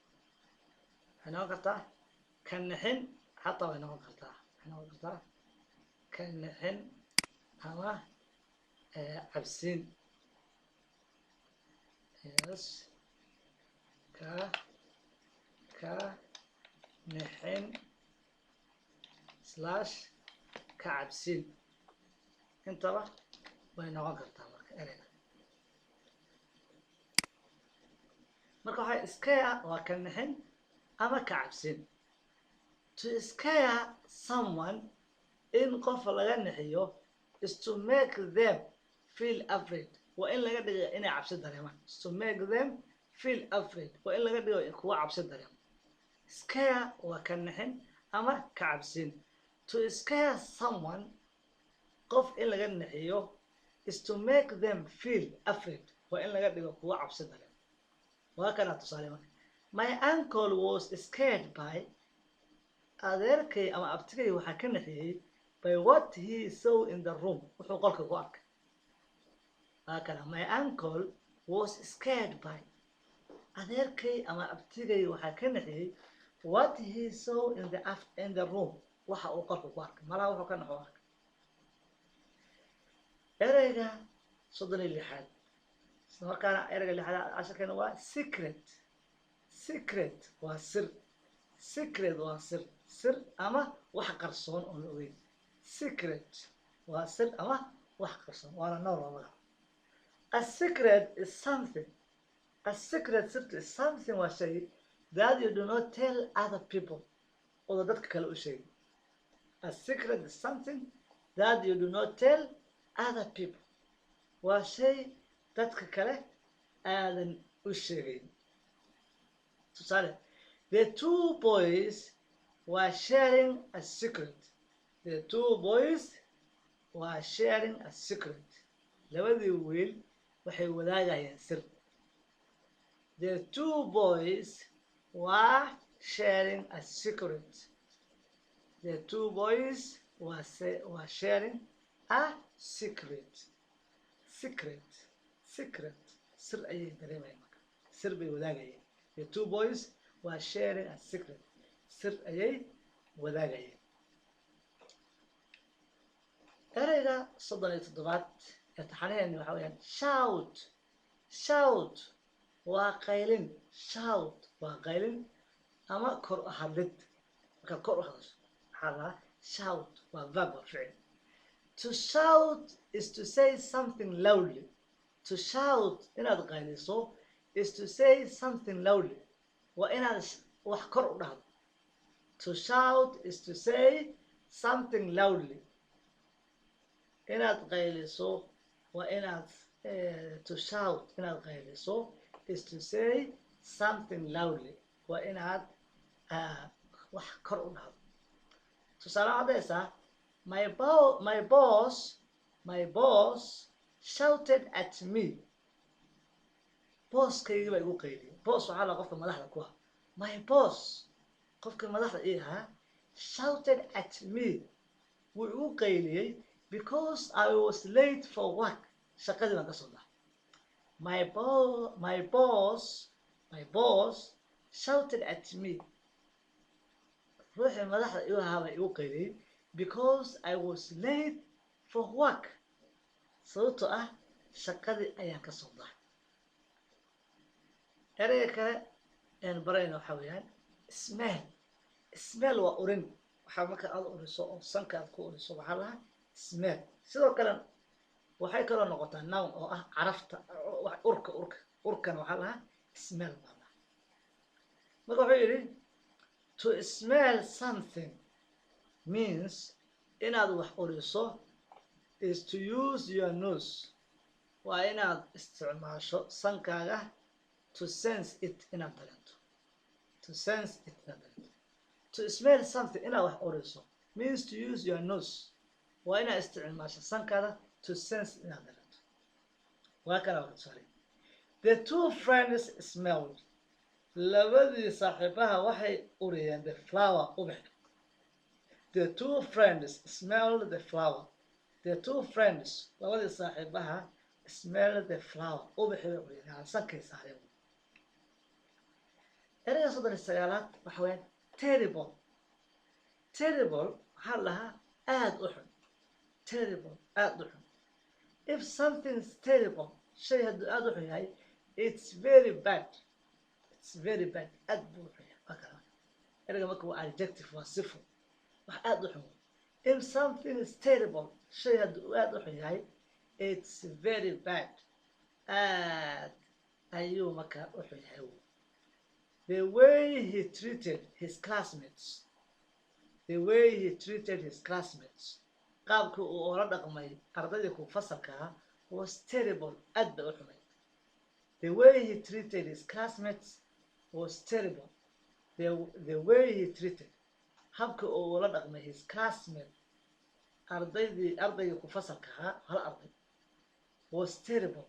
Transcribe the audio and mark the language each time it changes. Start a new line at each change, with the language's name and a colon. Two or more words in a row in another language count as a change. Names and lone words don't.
Somali: ka nixin xataa way noqon kartaa ka nixin ama cabsin yes ka nixin slash ka cabsin intaba way noqon kartaa marka ereyga marka waxay scare waa ka nixin ama ka cabsin
English: to scare someone
Somali: in qof laga nixiyo
English: is to make them feel afraid
Somali: waa in laga dhigo inay cabsi dareemaan
English: is to make them feel afraid
Somali: waa in laga dhigo kuwa cabsi dareemo scare waa ka nixin ama ka cabsin
English: to scare someone
Somali: qof in laga nixiyo
English: is to make them feel afraid
Somali: waa in laga dhigo kuwa cabsi dareemo waa kana tusaale marka
English: my uncle was scared by
Somali: adeerkay ama abtigay waxaa ka nixiyey
English: by what he saw in the room
Somali: wuxuu qolka ku arkay waa kana
English: my uncle was scared by
Somali: adeerkay ama abtigay waxaa ka nixiyey
English: what he saw in the room
Somali: waxa uu qolka ku arkay malaha wuxuu ka naxo arkay ereyga 36 isla markaana ereyga 6 casharkeena waa secret waa sir secret waa sir ama wax qarsoon oo la ogeyn secret waa sir ama wax qarsoon waana nool labada
English: a secret is something
Somali: waa shay
English: that you do not tell other people
Somali: oo dadka kale u sheegay
English: a secret is something that you do not tell other people
Somali: waa shay dadka kale aadan u sheegayn tusaale
English: the two boys were sharing a secret
Somali: labadii wiil waxay wadaagayeen sir
English: the two boys were sharing a secret
Somali: sir ayay dareemayeen marka sir bay wadaagayeen
English: the two boys were sharing a secret
Somali: sir ayay wadaagayeen ereyga 37 ee taxanaheeni waxa weeyaan shout waa qaylin waa qaylin ama kor u hadlid marka kor u hadasho waxaa
English: shout
Somali: waa verb waa ficil
English: to shout is to say something loudly to shout
Somali: inaad qayliso
English: is to say something loudly
Somali: waa inaad wax kor u dhahdo
English: to shout is to say something loudly
Somali: inaad qayliso waa inaad
English: to shout
Somali: inaad qayliso
English: is to say something loudly
Somali: waa inaad wax kor u dhahdo tusaale cadaysa
English: my boss shouted at me
Somali: booskayga baa igu qayliyay boss waxaa la qofka madaxda ku ah
English: my boss
Somali: qofka madaxda ii ahaa
English: shouted at me
Somali: wuu igu qayliyey
English: because I was late for work
Somali: shaqadii baan ka soo daa.
English: My boss shouted at me.
Somali: ruuxii madaxda igu ahaa baa igu qayliyey
English: because I was late for work.
Somali: sababtoo ah shaqadii ayaan ka soo daa. ereyga kale aan barayna waxaa weeyaan smell waa urin. waxaa marka aad uriso oo sanka aad ku uriso waxaa lahaa smell. sidoo kale waxay kaloo noqotaa noun oo ah carafta urkana waxaa lahaa smell baa lahaa. marka wuxuu yidhi
English: to smell something means
Somali: inaad wax uriso
English: is to use your nose.
Somali: waa inaad isticmaasho sankaaga
English: to sense it
Somali: inaad dareento.
English: To smell something
Somali: inaad wax uriso
English: means to use your nose.
Somali: waa inaad isticmaasho sankaada
English: to sense
Somali: inaad dareento. waa kana waa tusaale.
English: The two friends smelled.
Somali: labadii saaxiibaha waxay uriyeen
English: the flower
Somali: ubax.
English: The two friends smelled the flower. The two friends
Somali: labadii saaxiibaha
English: smelled the flower
Somali: ubaxi bay uriyeen yani sankay saareen. ereyga 39aad waxa weeyaan terrible. waxaa lahaa aad u xun. aad u xun.
English: If something is terrible,
Somali: shay hadduu aad u xun yahay,
English: it's very bad.
Somali: aad buu u xun yahay. ereyga marka waa adjective, waa sifo. wax aad u xun.
English: If something is terrible,
Somali: shay hadduu aad u xun yahay,
English: it's very bad.
Somali: aad ayuu marka u xun yahay.
English: The way he treated his classmates.
Somali: qaabkii uu ula dhaqmay ardaydii ku fasalka ah
English: was terrible.
Somali: aad bay u xumay.
English: The way he treated his classmates was terrible. The way he treated
Somali: habkii uu ula dhaqmay
English: his classmate
Somali: ardaygii ku fasalka ahaa hal arday
English: was terrible.